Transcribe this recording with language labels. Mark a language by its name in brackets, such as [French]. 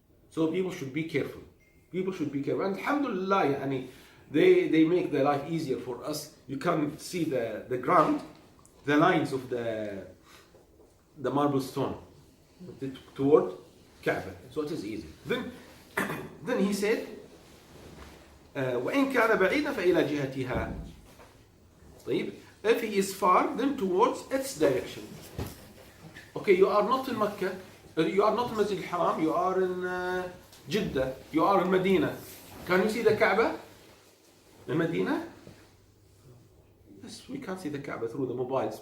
[English] So people should be careful. People should be careful. And alhamdulillah, yani, they make their life easier for us. You can see the ground, the lines of the marble stone toward Kaaba. So it is easy. Then he said, [Arabic] وإن كان بعيدا فإلى جهتها. [English] طيب, if he is far, then towards its direction. Okay, you are not in Mecca, you are not in Masjid al-Haram, you are in Jeddah, you are in Medina. Can you see the Kaaba in Medina? Yes, we can't see the Kaaba through the mobiles.